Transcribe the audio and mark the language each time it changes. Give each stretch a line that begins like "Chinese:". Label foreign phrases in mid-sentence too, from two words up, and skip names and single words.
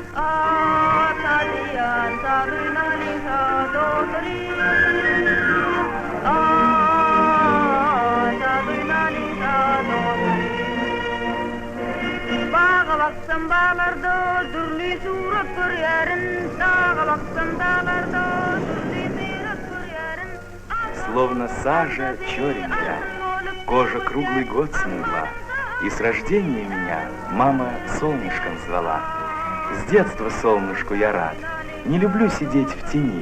Gagauz: Sadiyan sadıynalim sadoturim Sadıynalim sadoturim Bağa baksam bağlarda türlü surat görüyorum Dağa baksam dağlarda türlü surat görüyorum
Russian: Словно сажа черен я, кожа круглый год смыла, и с рождения меня мама солнышком звала. С детства солнышку я рад, не люблю сидеть в тени.